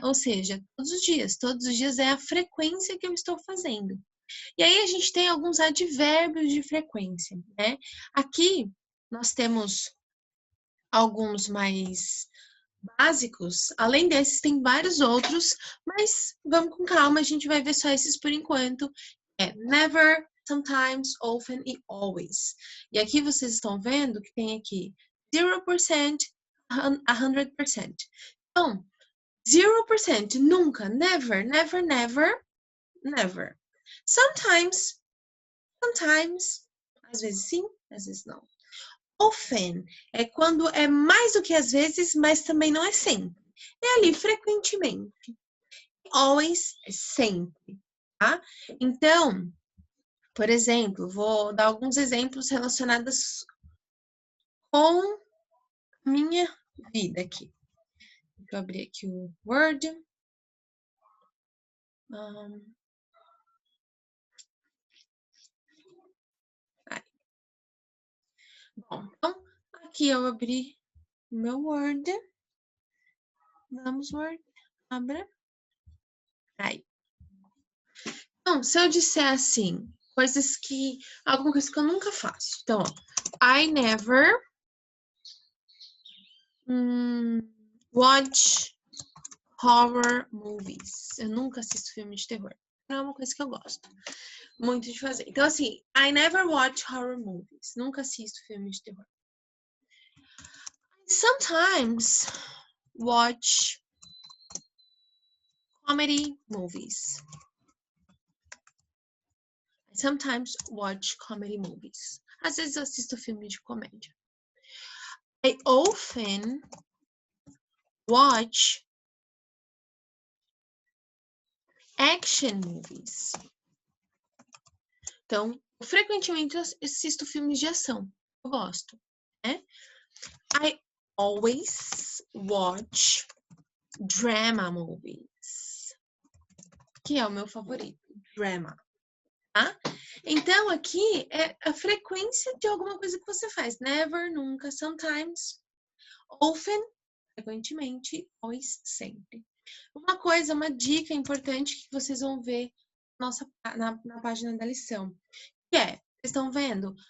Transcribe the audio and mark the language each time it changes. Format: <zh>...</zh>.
<pt>Ou seja, todos os dias é a frequência que eu estou fazendo. E aí a gente tem alguns advérbios de frequência, né? Aqui nós temos alguns mais básicos, além desses tem vários outros, mas vamos com calma, a gente vai ver só esses por enquanto. Never, sometimes, often e always. E aqui vocês estão vendo que tem aqui 0%, 100%. Então, 0%, nunca, never, never, never, never. Sometimes, às vezes sim, às vezes não. Often é quando é mais do que às vezes, mas também não é sempre. É ali frequentemente. Always é sempre, tá? Então, por exemplo, vou dar alguns exemplos relacionados com minha vida aqui. Deixa eu abrir aqui o Word. Bom, então, aqui eu abri o meu Word. Vamos, Word. Abra. Aí. Então, se eu disser assim, alguma coisa que eu nunca faço. Então, ó,</pt> <en>I never watch horror movies.</en> <pt>Eu nunca assisto filme de terror. É uma coisa que eu gosto muito de fazer. Então, assim,</pt> <en>I never watch horror movies.</en> <pt>Nunca assisto filme de terror.</pt> <en>Sometimes watch comedy movies. Sometimes watch comedy movies.</en> <pt>Às vezes eu assisto filme de comédia.</pt> <en>I often watch action movies.</en> <pt>Então, Frequentemente eu assisto filmes de ação. Eu gosto, né?</pt> <en>I always watch drama movies.</en> <pt>Que é o meu favorito, drama. Tá? Então, aqui é a frequência de alguma coisa que você faz. Never, nunca, sometimes, often, frequentemente, always, sempre. Uma coisa, uma dica importante que vocês vão ver na página da lição, que é, vocês estão vendo?</pt>